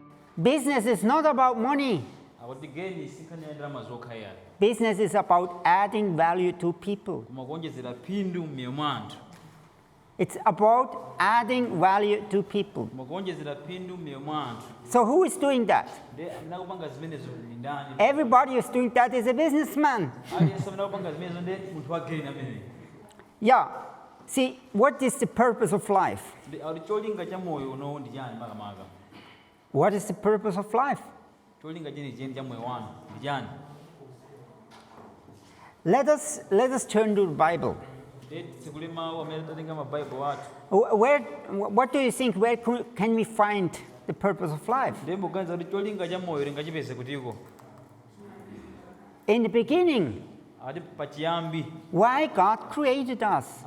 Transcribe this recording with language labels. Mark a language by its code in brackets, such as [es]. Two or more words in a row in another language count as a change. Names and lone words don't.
[en] Business is not about money. [ny] Akotigeni sikhani ya ndalama zokha yani. [en] Business is about adding value to people. [ny] Koma kuonjezera phindu mmoyo mwa anthu. [en] It's about adding value to people. [ny] Koma kuonjezera phindu mmoyo mwa anthu. [en] So who is doing that? [ny] Ndiye anakupanga zimenezo ndi ndani? [en] Everybody who's doing that is a businessman. [ny] Aliyense anakupanga zimenezo ndiye munthu wageni amene. [en] Yeah. See, what is the purpose of life? [ny] Cholinga cha moyo uno ndi chani makamaka? [en] What is the purpose of life? [ny] Cholinga cheni cha moyo wanu ndi chani? [en] Let us turn to the Bible. What do you think? Where can we find the purpose of life? In the beginning, why God created us?